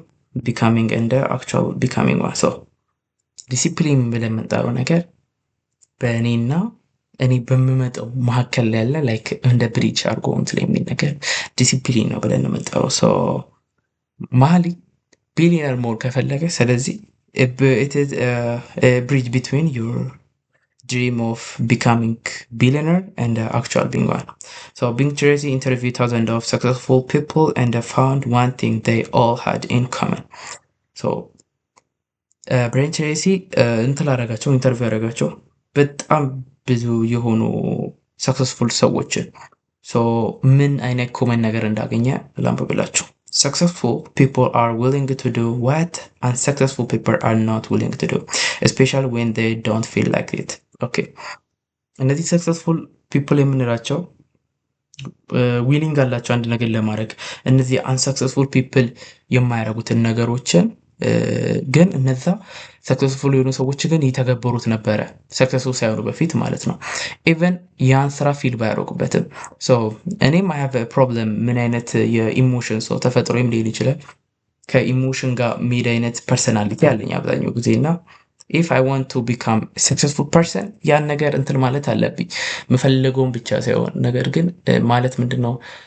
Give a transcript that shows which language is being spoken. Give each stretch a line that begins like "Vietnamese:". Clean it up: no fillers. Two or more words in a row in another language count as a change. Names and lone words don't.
English: becoming and actual becoming።
Amharic: ዲሲፕሊን ብለን የምንጠራው ነገር በእኔና እኔ በምመጣው መካከል ያለ ላይክ እንደ ብሪጅ አድርጎ እንትን የሚል ነገር ዲሲፕሊን ነው ብለን የምንጠራው። መሀል ቢሊየነር መሆን ከፈለገ ስለዚህ
English: bridge between your dream of becoming billionaire and actual being one. So Bing Tracy interviewed thousands of successful people and found one thing they all had in common. So
Amharic: ብሬን ትሬሲ እንትን አረጋቸው ኢንተርቪው ያደረጋቸው በጣም ብዙ የሆኑ ሰክሰስፉል ሰዎችን ምን አይነት ኮመን ነገር እንዳገኘ ላንብብላችሁ።
English: Successful people are willing to do what unsuccessful people are not willing to do, especially when they don't feel like it.
Amharic: ኦኬ እነዚህ
English: successful people
Amharic: የምንላቸው ዊሊንግ አላቸው አንድ ነገር ለማድረግ። እነዚህ
English: unsuccessful people
Amharic: የማያደርጉትን ነገሮችን ግን እነዛ ሰክሰስፉል የሆኑ ሰዎች ግን ይተገበሩት ነበረ ሰክሰስፉል ሳይሆኑ በፊት ማለት ነው። ኢቨን ያን ስራ ፊል ባያደርጉበትም። እኔም
English: I have problem
Amharic: ምን አይነት የኢሞሽን ሰው ተፈጥሮም ሊሆን ይችላል ከኢሞሽን ጋር ሜድ አይነት ፐርሰናሊቲ አለኝ አብዛኛው ጊዜ እና
English: if I want to become successful person
Amharic: ያን ነገር እንትን ማለት አለብኝ የምፈልገውን ብቻ ሳይሆን ነገር ግን ማለት ምንድን ነው